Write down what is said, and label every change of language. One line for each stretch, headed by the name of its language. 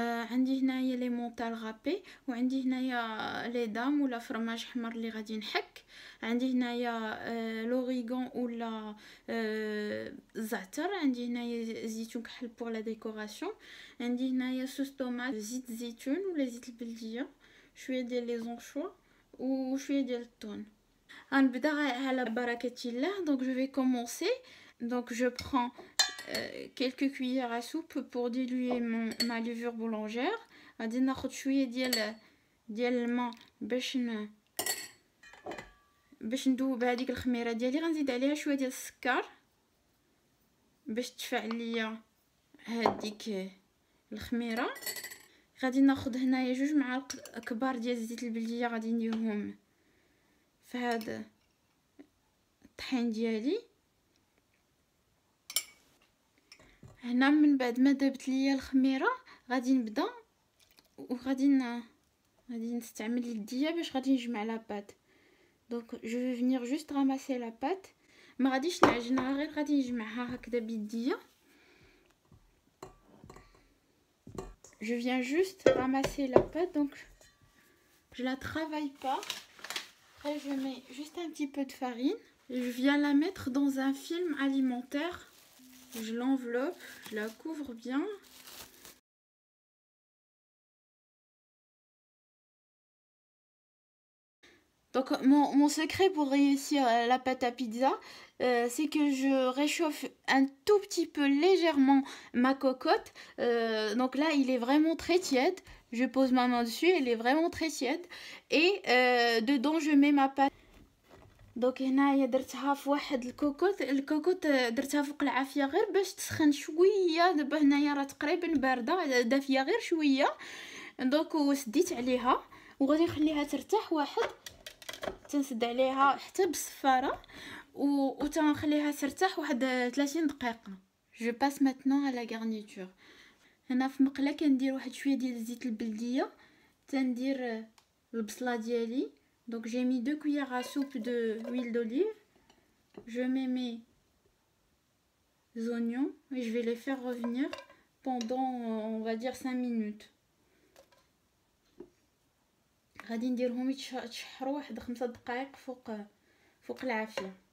Arabic: عندي هنايا لي مونطال غابي، وعندي هنايا لي دام ولا فرماج حمر اللي غادي نحك، عندي هنايا لوريغون ولا زعتر، عندي هنايا زيتون كحل بور لا ديكوراسيون، عندي هنايا صوص طوماط، زيت الزيتون ولا زيت البلديه، شويه ديال لي زونشوا وشويه ديال الثوم. غنبدا على بركه الله. دونك
French: جو في كومونسي. Donc je prends quelques cuillères à soupe pour diluer ma levure boulangère.
Arabic: غادي ناخذ شويه ديال الماء باش ندوب هذيك الخميره ديالي. غنزيد عليها شويه ديال السكر باش تفعل ليا هذيك الخميره. غادي ناخذ هنايا 2 معالق كبار ديال زيت البلديه، غادي نديرهم في هذا الطحين ديالي. هنا من بعد ما دابت ليا الخميره غادي نبدا وغادي نستعمل يديا باش غادي نجمع لاباط. دونك
French: جو في فينير جوست راماسي لاباط،
Arabic: ما غاديش نعجنها، غير غادي نجمعها هكذا بيديا.
French: Je viens juste ramasser la pâte, donc je la travaille pas. Après je mets juste un petit peu de farine. Je viens la mettre dans un film alimentaire. Je l'enveloppe, je la couvre bien. Donc mon secret pour réussir la pâte à pizza, c'est que je réchauffe un tout petit peu légèrement ma cocotte. Donc là il est vraiment très tiède. Je pose ma main dessus, elle est vraiment très tiède. Et dedans je mets ma pâte.
Arabic: دونك هنايا درتها في واحد الكوكوط درتها فوق العافيه غير باش تسخن شويه. دابا هنايا راه تقريبا بارده دافيه غير شويه. دونك وسديت عليها وغادي نخليها ترتاح واحد، تنسد عليها حتى بالصفاره وتنخليها ترتاح واحد 30 دقيقه.
French: جو باس ماتنون
Arabic: على غارنيتور. هنا في مقله كندير واحد شويه ديال زيت البلديه، تندير البصله ديالي.
French: Donc j'ai mis 2 cuillères à soupe d'huile d'olive. Je mets mes oignons et je vais les faire revenir pendant on va dire 5 minutes.
Arabic: غادي نديرهم يتشحروا واحد 5 دقائق فوق العافيه.